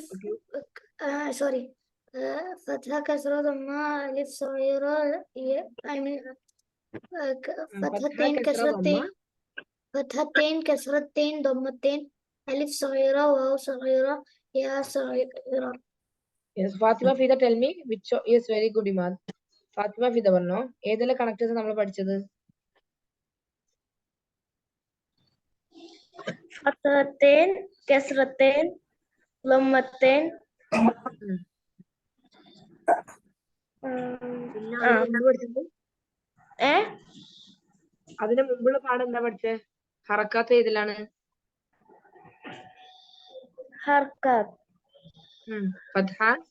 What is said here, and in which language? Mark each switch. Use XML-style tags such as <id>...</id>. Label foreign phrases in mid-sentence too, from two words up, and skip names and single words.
<en>Okay.</en> <ar>sorry فتحة كسرة ضمة ألف صغيرة فتحتين كسرتين كسرتين ضمتين ألف صغيرة واو صغيرة يا صغيرة.</ar> <en>Yes, Fatima Fida, tell me which. Yes, very good,</en> <ml>Imad. Fatima Fida പറഞ്ഞോ ഏതെല്ലാം കണക്ടേഴ്സ് നമ്മൾ പഠിച്ചത്?</ml> <ar>فتحتين كسرتين ضمتين</ar> <ml>പിന്നെ അതിന് പഠിച്ചത് അതിന് മുമ്പുള്ള പാഠം എന്താ പഠിച്ചേ? ഹറക്കാത്ത് ഏതിലാണ്? ഹർക്കത്ത് ഫത്ഹ</ml>